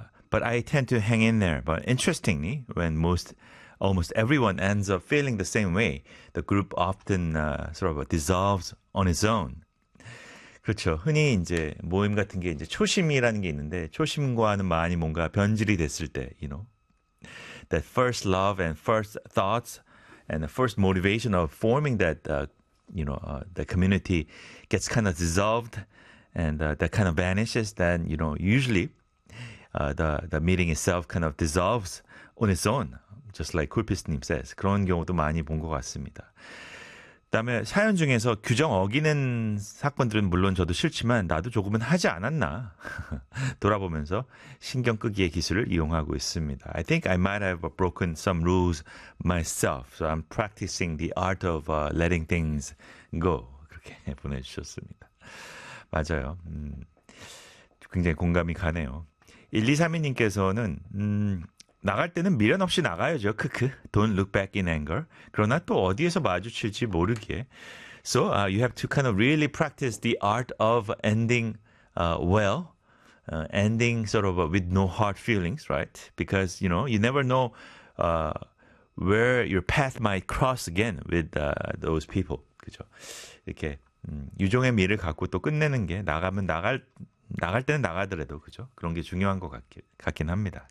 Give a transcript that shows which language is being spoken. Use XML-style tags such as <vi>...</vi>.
<en>But I tend to hang in there. But interestingly, when almost everyone ends up feeling the same way, the group often sort of dissolves on its own.</en> <ko>그렇죠. 흔히 이제 모임 같은 게 이제 초심이라는 게 있는데 초심과는 많이 뭔가 변질이 됐을 때,</ko> <en>you know. That first love and first thoughts and the first motivation of forming that the community gets kind of dissolved and that kind of vanishes, then you know usually the meeting itself kind of dissolves on its own, just like 쿨피스님 says.</en> <ko>그런 경우도 많이 본것 같습니다. 그다음에 사연 중에서 규정 어기는 사건들은 물론 저도 싫지만 나도 조금은 하지 않았나 돌아보면서 신경 끄기의 기술을 이용하고 있습니다.</ko> <en>I think I might have broken some rules myself, so I'm practicing the art of letting things go.</en> <ko>그렇게 보내주셨습니다. 맞아요. 굉장히 공감이 가네요. 1232님께서는 나갈 때는 미련 없이 나가야죠. 크크.</ko> <en>Don't look back in anger.</en> <ko>그러나 또 어디에서 마주칠지 모르기에.</ko> <en>So you have to kind of really practice the art of ending well, ending sort of with no hard feelings, right? Because you know you never know where your path might cross again with those people.</en> <ko>그죠? 이렇게 유종의 미를 갖고 또 끝내는 게 나가면 나갈 때는 나가더라도 그죠? 그런 게 중요한 것 같긴 합니다.</ko>